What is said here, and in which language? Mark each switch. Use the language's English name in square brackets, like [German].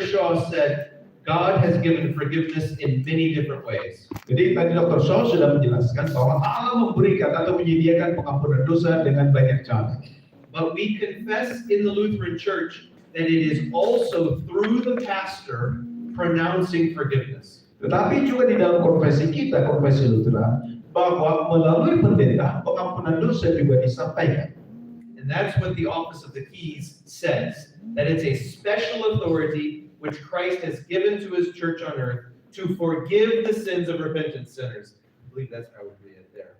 [English] Shaw said, God has given forgiveness in many different ways. [Indonesian] Jadi tadi Dr. Shaw sudah menjelaskan bahwa Allah memberikan atau menyediakan pengampunan dosa dengan banyak cara. [English] But we confess in the Lutheran Church that it is also through the pastor pronouncing forgiveness. [Indonesian] Tetapi juga di dalam konfesi kita, konfesi Lutheran, bahwa melalui pendeta pengampunan dosa juga disampaikan. [English] And that's what the Office of the Keys says, that it's a special authority which Christ has given to his church on earth to forgive the sins of repentant sinners. I believe that's how we read it there.